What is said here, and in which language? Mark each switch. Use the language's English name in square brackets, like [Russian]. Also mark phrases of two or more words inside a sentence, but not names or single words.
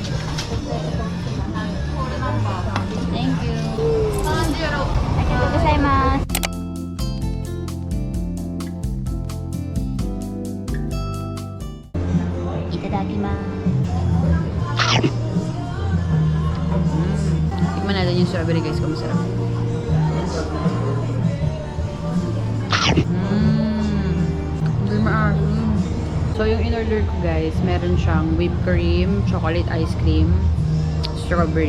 [English] Thank you. [Japanese] ありがとうございます。いただきます. [Filipino] Tikman natin yung strawberry guys kung masarap. Hindi maasim. So, yung in-order ko guys, meron siyang [English] whipped cream, chocolate ice cream, strawberry.